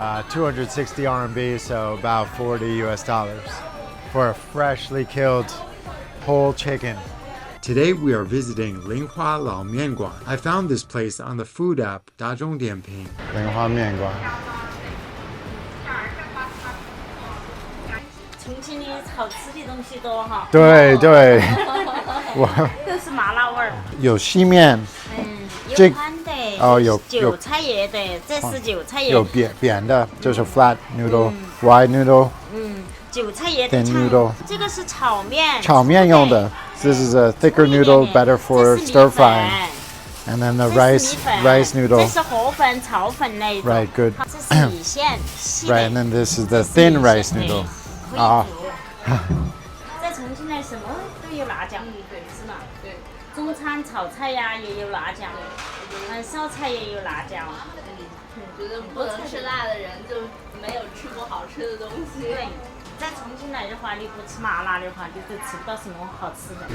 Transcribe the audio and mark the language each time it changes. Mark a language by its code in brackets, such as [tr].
[en] 260 RMB, so about $40 for a freshly killed whole chicken. Today we are visiting Linghua Lao Mian Guan. I found this place on the food app 大众点评. Linghua Mian Guan. [zh] 重庆的好吃的东西多哈。对对，都是麻辣味儿。有细面，有宽的，哦有韭菜叶的，这是韭菜叶。有扁的，就是 [en] flat noodle, wide noodle. [zh] 韭菜叶的 [en] noodle. [zh] 这个是炒面。炒面用的。 [en] This is a thicker noodle, better for stir frying. And then the rice noodle. [zh] 这是河粉、炒粉类的。 [en] Right, good. [zh] 这是米线。 [en] Right, and then this is the thin rice noodle. [zh] 啊。在重庆呢，什么都有辣酱，是吧？对。中餐炒菜呀也有辣酱，烧菜也有辣酱。觉得不能吃辣的人就没有吃过好吃的东西。对。在重庆来的话，你不吃麻辣的话，你就吃不到什么好吃的。